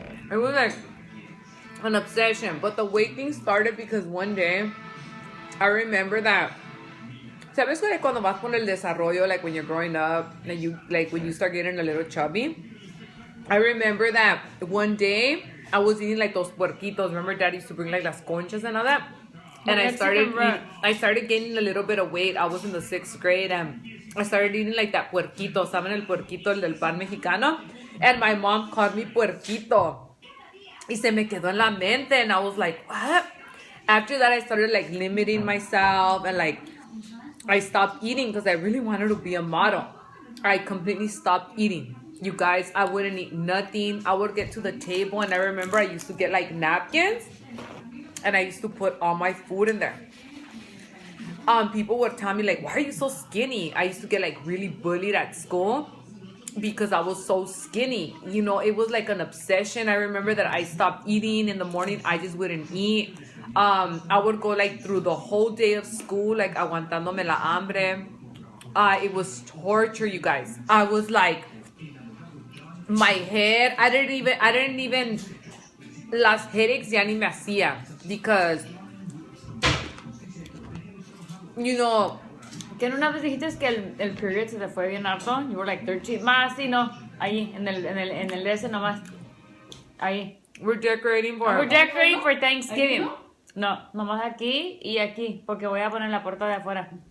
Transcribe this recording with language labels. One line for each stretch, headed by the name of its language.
English: It was an obsession. But the weight thing started because one day I remember that,
Spanish: ¿sabes cuando vas por el desarrollo,
English: when you're growing up, and you when you start getting a little chubby? I remember that one day I was eating those puerquitos. Remember Dad used to bring las conchas and all that? And I started gaining a little bit of weight. I was in the 6th grade, and I started eating that puerquito.
Spanish: ¿Saben el puerquito, el del pan mexicano?
English: And my mom called me puerquito.
Spanish: Y se me quedó en la mente,
English: and I was like, what? After that, I started limiting myself, and I stopped eating because I really wanted to be a model. I completely stopped eating. You guys, I wouldn't eat nothing. I would get to the table, and I remember I used to get napkins, and I used to put all my food in there. People would tell me why are you so skinny? I used to get really bullied at school because I was so skinny. You know, it was an obsession. I remember that I stopped eating in the morning. I just wouldn't eat. I would go like through the whole day of school, like
Spanish: aguantándome la hambre.
English: It was torture, you guys. I was like, my head, I didn't even,
Spanish: las headaches ya ni me hacía,
English: because, you know.
Spanish: Que en una vez dijiste que el period se te fue bien harto.
English: You were like 13.
Spanish: Más, sí, no. Ahí, en el ese nomás. Ahí.
English: We're decorating for Thanksgiving.
Spanish: No, nomás aquí y aquí, porque voy a poner la puerta de afuera.